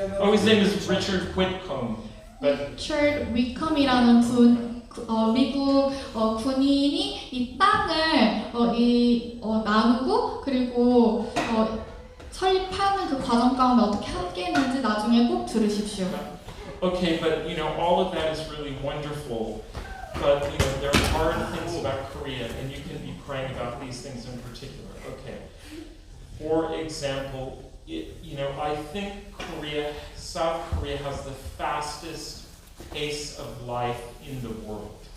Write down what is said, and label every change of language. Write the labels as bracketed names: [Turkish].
[English] his name is Richard Whitcomb. [Korean] Richard Whitcomb이라는 미국 군인이 이 땅을 나누고 그리고 설립하는 그 과정 가운데 어떻게 함께했는지 나중에 꼭 들으십시오. [English] Okay, but all of that is really wonderful. But there are hard things about Korea, and you can be praying about these things in particular. Okay. For example, I think South Korea has the fastest pace of life in the world.